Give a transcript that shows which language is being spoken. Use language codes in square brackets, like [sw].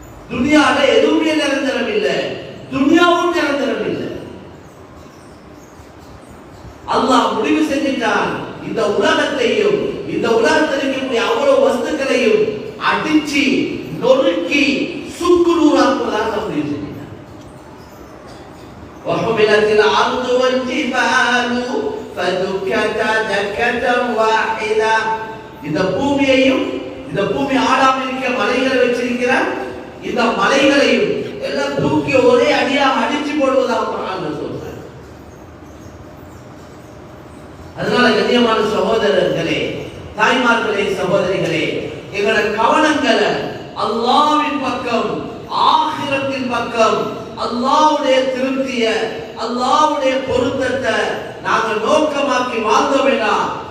[ta] துனியால எதுவுமே நிரந்தரம் இல்ல, துனியாவும் நிரந்தரம் இல்ல. அல்லாஹ் முடிவு செஞ்சிட்டான், இந்த உலகத்தையும் இந்த உலகத்தில் இருக்கக்கூடிய அவ்வளவு வஸ்துக்களையும் அடிச்சு நொறுக்கி சுக்குநூறாக்குவதாக முடிவு செஞ்சிட்டான். [ar] وحملت الأرض والجبال فدكتا دكة واحدة. [ta] இந்த பூமியையும் இந்த பூமி ஆடாமல் இருக்க மலைகளை வச்சிருக்கிறார், இந்த மலைகளையும் எல்லாம் தூக்கி ஒரே அடியாக அடிச்சு போடுவதாக குர்ஆன்ல சொல்றார். அதனால கண்ணியமான சகோதரர்களே, தாய்மார்களே, சகோதரிகளே, எங்களோட கவனங்களை அல்லாஹ்வின் பக்கம், ஆகிரத்தின் பக்கம், அல்லாஹ்வுடைய திருப்திய, அல்லாஹ்வுடைய பொருத்தத்தை நாங்கள் நோக்கமாக்கி வாழ்ந்த வேண்டாம்.